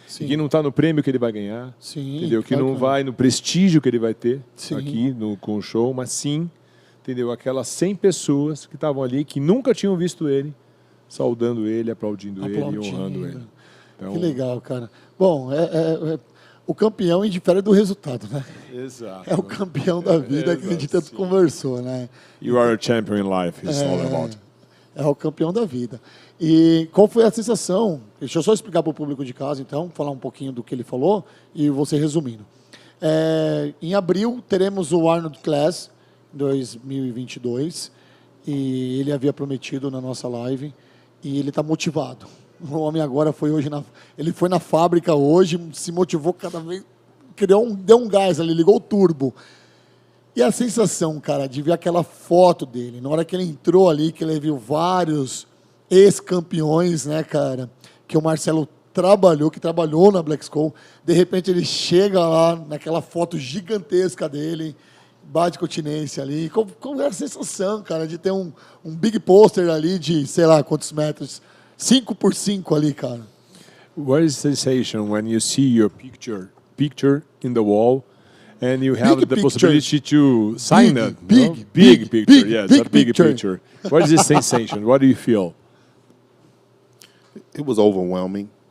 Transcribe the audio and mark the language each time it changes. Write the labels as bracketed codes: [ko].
[pt] E que não está no prêmio que ele vai ganhar, entendeu? Que não vai no prestígio que ele vai ter aqui com o show, mas sim, entendeu? Aquelas 100 pessoas que estavam ali, que nunca tinham visto ele, saudando ele, aplaudindo ele e honrando ele. Então, que legal, cara. Bom, o campeão indifere do resultado, né? Exato. É o campeão da vida que a gente tanto conversou, né? [en] You are a champion in life, it's all about. [pt] É o campeão da vida. E qual foi a sensação? Deixa eu só explicar para o público de casa, então, falar um pouquinho do que ele falou e você resumindo. Em abril, teremos o Arnold Class 2022 e ele havia prometido na nossa live e ele está motivado. O homem agora ele foi na fábrica hoje, se motivou cada vez, deu um gás ali, ligou o turbo. E a sensação, cara, de ver aquela foto dele, na hora que ele entrou ali, que ele viu vários ex-campeões, né, cara, que o Marcelo trabalhou na Black Skull, de repente ele chega lá naquela foto gigantesca dele, bate continência ali, como é a sensação, cara, de ter um big poster ali de, sei lá, quantos metros, 5x5 ali, cara. [en] What is the sensation when you see your picture in the wall and you have the possibility to sign it? Big picture, yes, a big picture. What is the sensation? What do you feel? It was overwhelming.